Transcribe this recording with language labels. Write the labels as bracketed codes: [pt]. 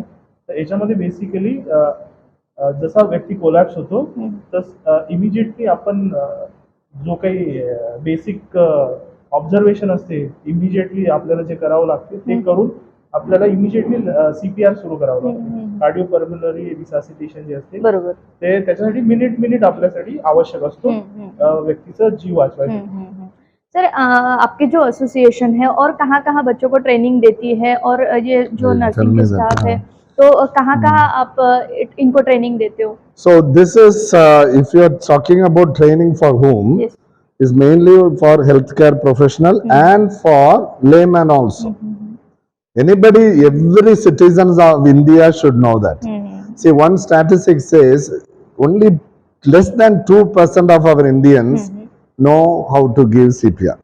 [mr] तर याच्यामध्ये बेसिकली जसा व्यक्ती कोलॅप्स होतो तस इमिजिएटली आपण जो काही बेसिक ऑब्झर्वेशन असते इमिजिएटली आपल्याला जे करावं लागते ते करून आपल्याला इमिजिएटली CPR सुरू करावं लागतं. कार्डिओपल्मोनरी रिससिटेशन जे असते बरोबर. ते त्याच्यासाठी मिनिट आपल्यासाठी आवश्यक असतो व्यक्तीचा जीव वाचवायसाठी. [hi] सर, आपकी जो एसोसिएशन है और कहाँ-कहाँ बच्चों को ट्रेनिंग देती है, और ये जो नर्सिंग के स्टाफ है तो कहाँ-कहाँ आप इनको ट्रेनिंग देते हो? [en] So this is, if you are talking about training for whom, Yes. is mainly for healthcare professional and for layman also. Anybody, every citizens of India should know that. See, one statistic says only less than 2% of our Indians know how to give CPR.